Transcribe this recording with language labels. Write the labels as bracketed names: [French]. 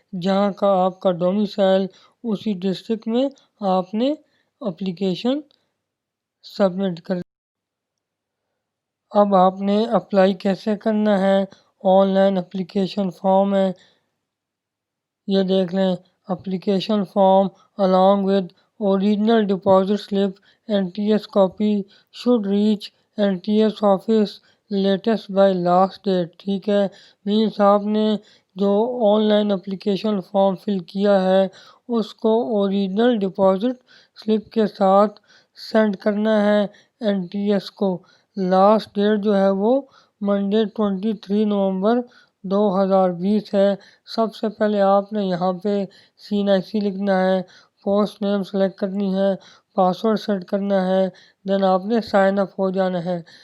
[Urdu] جہاں کا آپ کا ڈومیسائل اسی ڈسٹرکٹ میں آپ نے اپلیکیشن سبمٹ کر. اب آپ نے اپلائی کیسے کرنا ہے. آن لائن اپلیکیشن فارم ہے یہ دیکھ لیں. [English] Application form along with original deposit slip NTS copy should reach NTS office latest by last date. [Urdu] ٹھیک ہے. مینس آپ نے جو on line application form fill کیا ہے اس کو اوریجنل ڈپازٹ سلپ کے ساتھ سینڈ کرنا ہے NTS کو۔ لاسٹ ڈیٹ جو ہے وہ منڈے 23 نومبر 2020 ہے۔ سب سے پہلے آپ نے یہاں پہ CNIC لکھنا ہے، پوسٹ نیم سلیکٹ کرنی ہے، پاسورڈ سیٹ کرنا ہے، دین آپ نے سائن اپ ہو جانا ہے۔